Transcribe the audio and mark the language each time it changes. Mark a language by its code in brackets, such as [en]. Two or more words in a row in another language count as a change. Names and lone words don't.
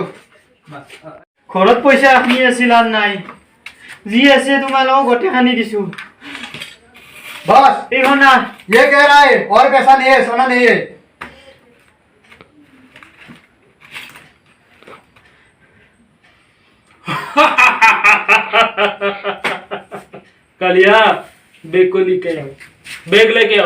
[as] ঘৰত পইচা আপনি আছিল আর নাই, জি আছে তোমালোক গোটে খানি দিছো। [hi] बस [as] এইখন না [hi] ये कह रहा है और पैसा नहीं है, सोना नहीं है। कालिया बैग को लेके आओ, बैग लेके आओ।